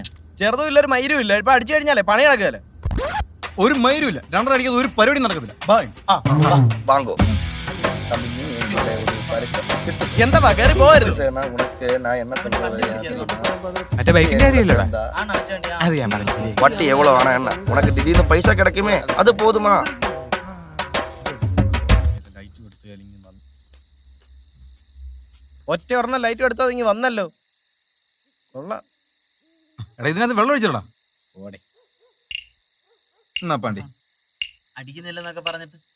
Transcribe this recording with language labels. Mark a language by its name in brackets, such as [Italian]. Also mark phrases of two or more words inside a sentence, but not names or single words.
[Malayalam] ചെറുതും ഇല്ല ഒരു മയിലും ഇല്ല. ഇപ്പൊ അടിച്ചു കഴിഞ്ഞാലേ പണി നടക്കുകയല്ലേ. ഒരു മയിലും ഇല്ല, രണ്ടര അടിക്കാതെ ഒരു പരിപാടി നടക്കത്തില്ല. വാങ്ങോ എന്താ കയറി പോകരുത്. മറ്റേ ബൈക്കിന്റെ കാര്യമില്ലടാ, അത് ഞാൻ പറഞ്ഞു. [Tamil] வட்டி எவ்வளவு ஆனா என்ன, உனக்கு திடீர்னு பைசா கிடைக்குமே அது போதுமா? [Malayalam] ഒറ്റ ഒരെണ്ണം ലൈറ്റ് എടുത്താൽ ഇങ്ങ് വന്നല്ലോ. കൊള്ളാം. എടാ ഇതിനകത്ത് വെള്ളം ഒഴിച്ചിടാ. ഓടെ എന്നാ പാണ്ടി അടിക്കുന്നില്ലെന്നൊക്കെ പറഞ്ഞിട്ട്